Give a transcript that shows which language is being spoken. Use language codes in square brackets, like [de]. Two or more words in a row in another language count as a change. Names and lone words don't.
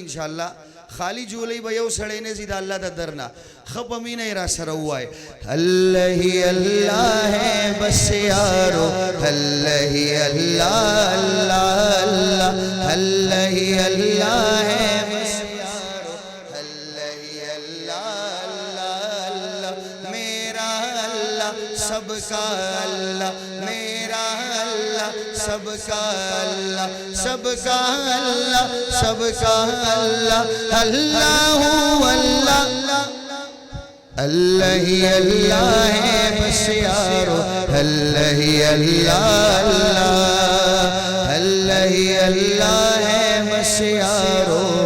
[ps] انشاءالله خالی جولی به یو سړی نه ځي د الله د در نه ښه په مینه یې را سره [ur] ووایه الله هی الله ہے بس یارو الله هی الله الله الله الله هی الله ہے بس یارو الله هی الله الله اللہ میرا اللہ سب کا اللہ میرا اللہ سب کا اللہ سب کا اللہ سب کا اللہ اللہ اللہ اللہ ہی اللہ ہے بس یارو اللہ ہی اللہ اللہ اللہ ہی اللہ ہے بس یارو